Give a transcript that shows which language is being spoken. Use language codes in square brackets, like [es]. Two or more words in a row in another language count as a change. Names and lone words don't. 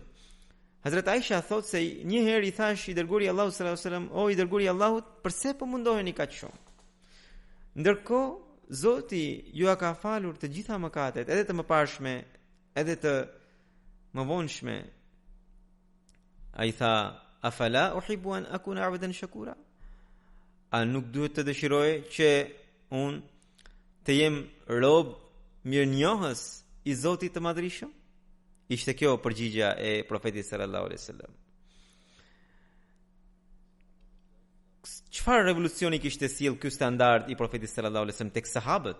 [sq] Hazrat Aisha thot se një herë i thash i dërguari i Allahut [ar] صلى الله عليه وسلم: [sq] "O i dërguari i Allahut, pse po mundoheni kaq shumë? Ndërkohë Zoti ju ka falur të gjitha mëkatet, edhe të mëparshme, edhe të mëvonshme." Ai tha: [ar] "أفلا أحب أن أكون عبدا شكورا?" [sq] A nuk duhet të dëshiroj që unë të jem rob mirënjohës i Zotit të Madhrishëm? Ishte kjo përgjigja e profetit [ar] صلى الله عليه وسلم. [sq] Çfarë revolucioni kishte sjell ky standard i profetit [ar] صلى الله عليه وسلم [sq] tek sahabët?